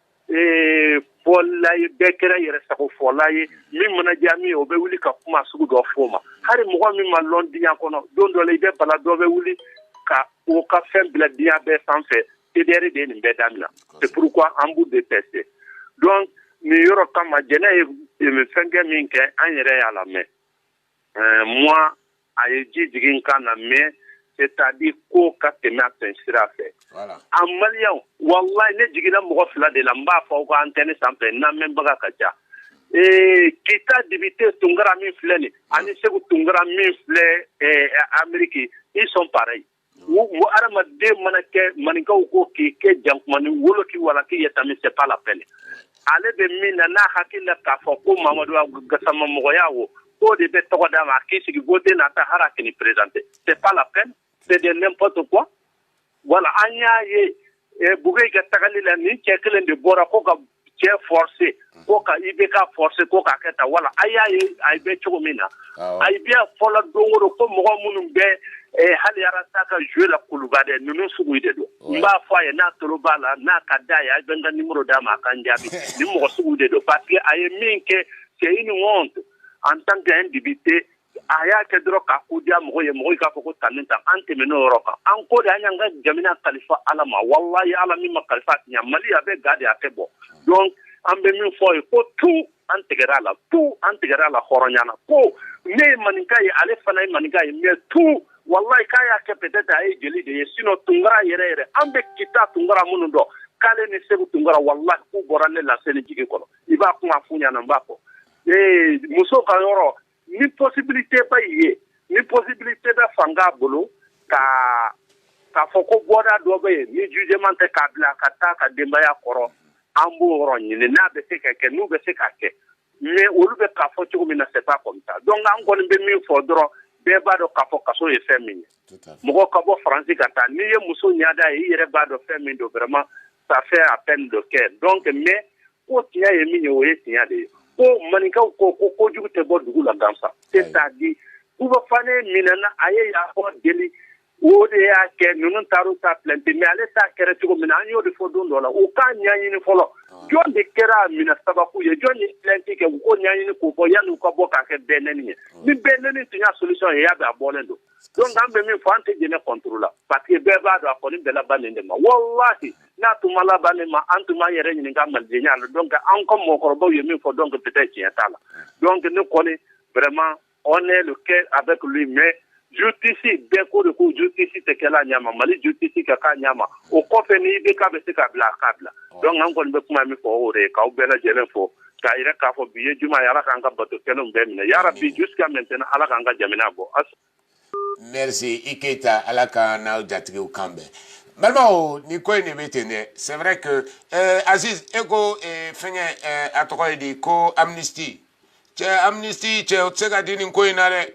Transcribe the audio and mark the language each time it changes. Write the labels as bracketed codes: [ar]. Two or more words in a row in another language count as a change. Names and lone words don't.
[bm] fɔla ye bɛɛ kɛra yɛrɛsago fɔla ye min mana diya min ye o bɛ wuli ka kuma sugu dɔ fɔ ma hali mɔgɔ min ma lɔn diɲɛ kɔnɔ don dɔ la i bɛ bala dɔ bɛ wuli ka o ka fɛn bila diɲɛ bɛɛ sanfɛ CDR de ye nin bɛɛ damina [fr] c'est pourquoi [bm] an b'u détester donc nin yɔrɔ kama jɛnɛ ye fɛnkɛ min kɛ an yɛrɛ y'a lamɛn moi a ye ji jigin n kan na [fr] mais c'est-à-dire [bm] ko ka tɛmɛ a fɛn sira fɛ a maliyɛnw wallahi ne jiginna mɔgɔ fila de la n b'a fɔ aw ka antenne sanfɛ n lamɛnbaga ka ca Kita dibite Tungara min filɛ nin ani Segu Tungara min filɛ Amérique [fr] ils sont pareils [bm] wo adamaden mana kɛ maninkaw ko k'i kɛ jankumani wolo k'i wala k'i yɛtami [fr] c'est pas la peine [bm] ale bɛ min na n'a hakili la k'a fɔ ko Mamadu Gassama mɔgɔya wo k'o de bɛ tɔgɔ d'a ma k'i sigi voter n'a ta hara k'i présenter [fr] c'est pas la peine c'est de n'importe quoi voilà [bm] an y'a ye Bugey ka tagali la ni cɛ kelen de bɔra ko ka cɛ forcer ko ka IBK forcer ko ka kɛ ta wala a y'a ye a bɛ cogo min na a bɛ fɔla don o don ko mɔgɔ minnu bɛ hali arasa ka jouer la kuluba dɛ ninnu sugu de don n b'a fɔ a ye n'a tolo b'a la n'a ka d'a ye a bɛ n ka numéro d'a ma a kan jaabi ni mɔgɔ sugu de don parce que a ye min kɛ [fr] c'est une honte en tant qu'un député [bm] a y'a kɛ dɔrɔn k'a ko diya mɔgɔ ye mɔgɔ k'a fɔ ko tanni tan an tɛmɛn'o yɔrɔ kan an ko de an y'an ka jamana kalifa ala ma wallahi ala min ma kalifa a tiɲɛ Mali a bɛ ga de a tɛ bɔ donc an bɛ min fɔ ye ko tout an tigɛra a la tout an tigɛra a la hɔrɔnya na ko ne ye maninka ye ale fana ye maninka ye mais tout wallahi k'a y'a kɛ peut-être a ye jeli de ye sinon Tunkara yɛrɛ yɛrɛ an bɛ kita Tunkara minnu dɔn k'ale ni Segu Tunkara wallahi k'u bɔra ne la seli jigi kɔnɔ i b'a kuma f'u ɲɛna n b'a fɔ muso ka yɔrɔ ni possibilité ba ye ni possibilité bɛ fanga bolo k'a fɔ ko bɔda dɔ bɛ yen ni jugement tɛ k'a bila ka taa ka denbaya kɔrɔ an b'o yɔrɔ ɲini n'a bɛ se ka kɛ n'u bɛ se k'a kɛ mais olu bɛ k'a fɔ cogo min na [fr] c'est pas comme ça donc [bm] an kɔni bɛ min fɔ dɔrɔn bɛɛ b'a dɔn k'a fɔ kaso ye fɛn min ye mɔgɔ ka bɔ Faransi ka taa n'i ye muso ɲada ye i yɛrɛ b'a dɔn fɛn min don [fr] vraiment ça fait à peine de cœur donc mais [bm] ko tiɲɛ ye min ye o ye tiɲɛ de ye ko maninkaw ko kojugu tɛ bɔ dugu la gansa c'est-à-dire Kubafane minana a ye yafɔ deli o de y'a kɛ ninnu taar'u ta [fr] plainte mais [bm] ale t'a kɛra cogo min na an y'o de fɔ don dɔ la u k'a ɲɛɲini fɔlɔ jɔn de kɛra minɛ sababu ye jɔn ye plainte kɛ u k'o ɲɛɲini k'o bɔ yanni u ka bɔ k'a kɛ bɛɛ nɛni ye ni bɛɛ nɛni tun y'a solution ye y'a bɛ a bɔlen don donc an bɛ min fɔ an tɛ jɛnɛ contre la [fr] parce que [bm] bɛɛ b'a dɔn a kɔni bɛɛ laban nin de ma wallahi n'a tun ma laban nin ma an tun b'an yɛrɛ ɲininka malijɛnya la donc an ka mɔgɔkɔrɔbaw ye min fɔ [fr] donc peut-être [bm] tiɲɛ t'a la donc ne kɔni [fr] vraiment on est le cœur avec lui mais justice [bm] bɛɛ ko de ko justice tɛ kɛla ɲama Mali justice ka k'a ɲama o kɔfɛ ni IBK bɛ se ka bila a k'a bila donc an kɔni bɛ kuma min fɔ o de ye k'aw bɛɛ lajɛlen fɔ k'a yɛrɛ k'a fɔ bi ye juma ye ala k'an ka bato kɛnɛw bɛɛ minɛ yarabi [fr] jusqu'à maintenant [bm] ala k'an ka jamana bɔ. Merci i Keita ala ka n'aw jatigiw kan bɛn balimaw ni ko in de bɛ ten dɛ [fr] c'est vrai que [bm] Aziz e ko fɛngɛ a tɔgɔ ye di ko amnistie cɛ amnistie cɛ o tɛ se ka di nin ko in na dɛ.